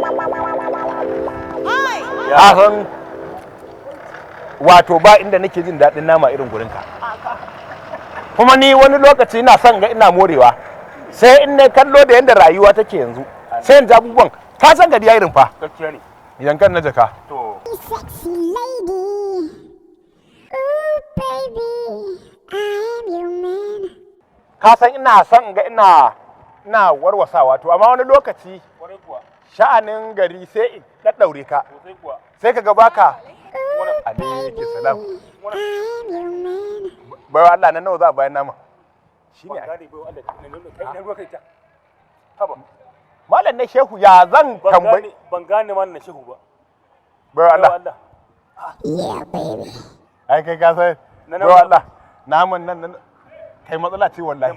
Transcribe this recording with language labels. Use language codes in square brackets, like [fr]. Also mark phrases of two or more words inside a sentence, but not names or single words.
[ha] Ya san wato ba inda nake jin daɗin nama irin gurinka. Kuma ni wani lokaci ina son ga ina morewa. Sai in ne kallo da yadda rayuwa take yanzu sai in ji abubuwan ka san gari ya irin fa gaskiya ne yankan na jaka to [en] sexy lady ooh baby I am your man [ha] ka san ina son ga ina warwasawa to amma wani lokaci kwarai kuwa sha'anin gari sai in daddaure ka sosai kuwa sai kaga baka ooh [ar] عليكم السلام [en] I am your man [ha] bai Allah nan nawa za a bayan nama shine gane bai Allah kai ruwa kai ta haba malam na shehu ya zan tambayi ban gane malam na shehu ba bai Allah [en] yeah baby [ha] ai kai ka san bai Allah naman nan kai matsala ce wallahi